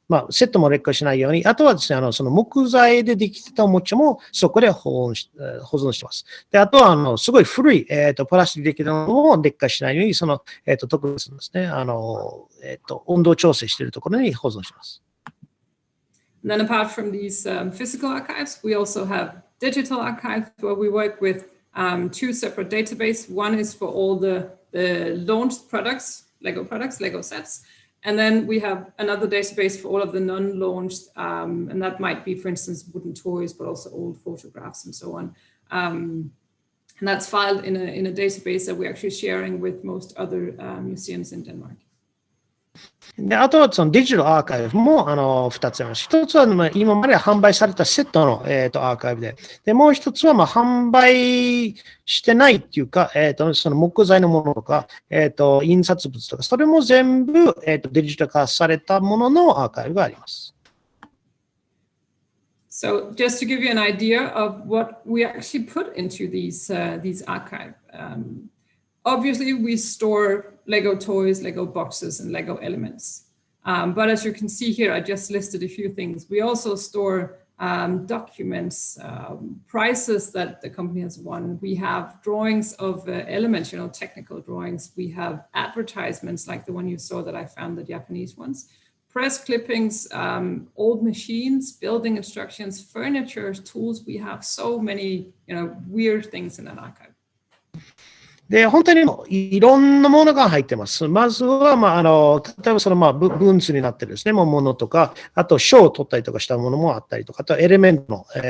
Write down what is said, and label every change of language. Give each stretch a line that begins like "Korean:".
Japanese: セットも劣化しないように、あとはですね、その木材でできてたおもちゃもそこで保存してます。で、あとは、すごい古い、プラスチックでできたものも劣化しないように、その、特別ですね、温度調整しているところに保存します。
English: And then apart from these physical archives, we also have digital archives where we work with two separate databases. One is for all the launched products, Lego sets. And then we have another database for all of the non-launched, and that might be, for instance, wooden toys, but also old photographs and so on. And that's filed in a database that we're actually sharing with most other museums in Denmark.
Japanese: で、あとはそのデジタルアーカイブも2つあります。1つは今まで販売されたセットの、アーカイブで、でもう1つは販売してないっていうか、その木材のものとか、印刷物とか、それも全部、デジタル化されたもののアーカイブがあります。
English: So just to give you an idea of what we actually put into these archives. Obviously, we store Lego toys, Lego boxes, and Lego elements. But as you can see here, I just listed a few things. We also store documents, prizes that the company has won. We have drawings of elements, technical drawings. We have advertisements like the one you saw that I found, the Japanese ones. Press clippings, old machines, building instructions, furniture, tools. We have so many, weird things in that archive.
Japanese: で、本当にいろんなものが入ってます。まずは、例えばその文図になってるですね、ものとか、あと賞を取ったりとかしたものもあったりとか、あとエレメントの、